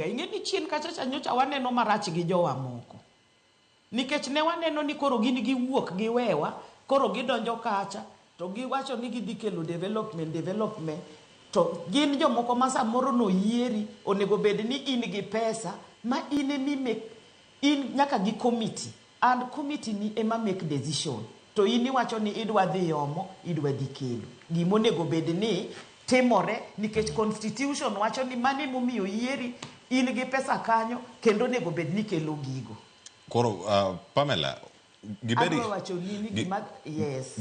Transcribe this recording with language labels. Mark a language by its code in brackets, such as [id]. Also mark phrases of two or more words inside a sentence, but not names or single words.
[luo] Ing'e ni chien kachacha nyocha waneno marach gi jowa moko. Nikech ne waneno ni koro gin giwuok giwewa, koro gidonjo kacha, to giwacho ni gidhi kelo development, to gin jomoko ma samoro no yieri, onego bed ni in gi pesa, ma in nyaka gi committee, [en] and committee [luo] ni ema [en] make decision. [luo] To in iwacho ni idwa dhi omo, idwa dhi kelo. Gimonego bed ni timore, nikech constitution wacho ni mane momiyo yieri, in gi pesa kanyo, kendo nego bed ni kelo gigo. Koro, Pamela, adwa wacho ni gima yes